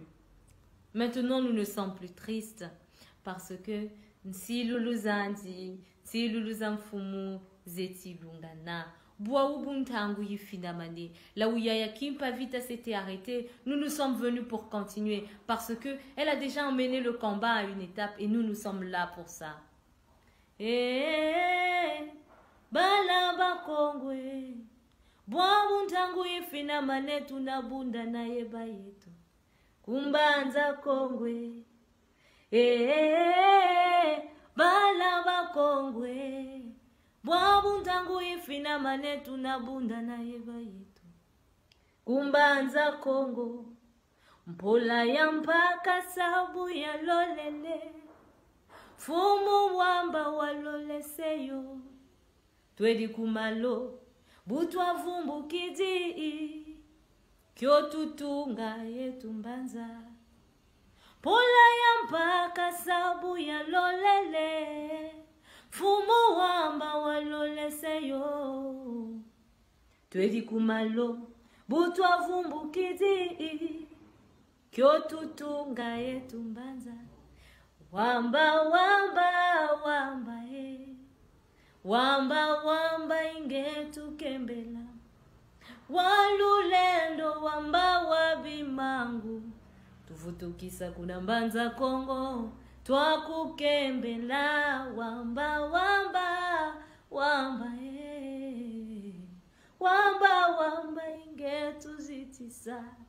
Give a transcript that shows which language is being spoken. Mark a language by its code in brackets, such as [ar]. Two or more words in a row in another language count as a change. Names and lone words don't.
[fr] Maintenant, nous ne sommes plus tristes parce que si Luluzandi, si Luluzamfumu, Zeti Lungana, là où Yaya Kimpavita s'était arrêtée, nous nous sommes venus pour continuer parce que elle a déjà emmené le combat à une étape et nous sommes là pour ça. [kg] Balaba Kongwe, Bwabuntangu ifina manetu na bunda na yeba yetu, kumbanza Kongwe, Balaba Kongwe. Bwabuntangu ifina manetu na bunda na yeba yetu, kumbanza Kongo, mpola ya mpaka sabu ya lolele, fumu wamba walole seyo, twedi kumalo, butwa vumbu kidi, kyo tutunga yetu mbanza, pola ya mpaka sabu ya lolele, fumu wamba walole seyo, twedi kumalo, butwa vumbu kidi, kyo tutunga yetu mbanza, wamba wamba wamba wamba wamba ingetu kembela, walulendo wamba wabimangu, tuvutukisa kuna mbanza Kongo, twakukembela wamba wamba wamba wamba wamba ingetu zitisa.